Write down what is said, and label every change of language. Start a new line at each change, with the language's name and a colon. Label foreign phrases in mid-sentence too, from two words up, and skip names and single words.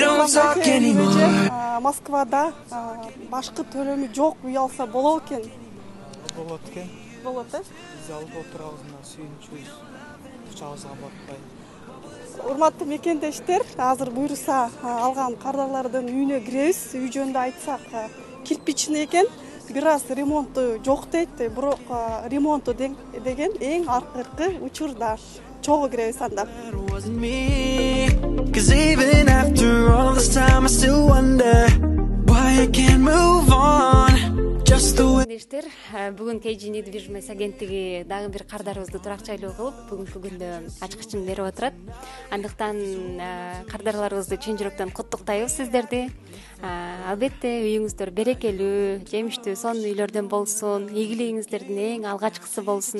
English: talk anymore.
Kyrgyz: Москвада башкы төлөмү жок үй алса болот экен. Болот экен. Болот э? Биз алып отурабыз мына сүйүнүчүбүз. Учабызга батпай. Урматтуу мекендештер, азыр буйруса алган кардарлардын үйүнө киребиз. Үй жөнүндө айтсак, кирпичный экен. Бир аз ремонту жок дейт, бирок ремонту деген эң акыркы учурда. Чогуу киребиз анда.
English: Cause even after all this time I still wonder why I can't move on just the way.
Kyrgyz: Бүгүн KG недвижимость агенттиги дагы бир кардарыбызды туракчайлоо кылып, бүгүнкү күндө ачкычын берип отурат. Андыктан кардарларыбызды чын жүрөктөн куттуктайбыз сиздерди. Албетте үйүңүздөр берекелүү, жемиштүү, сонун үйлөрдөн болсун, ийгилигиңиздердин эң алгачкысы болсун.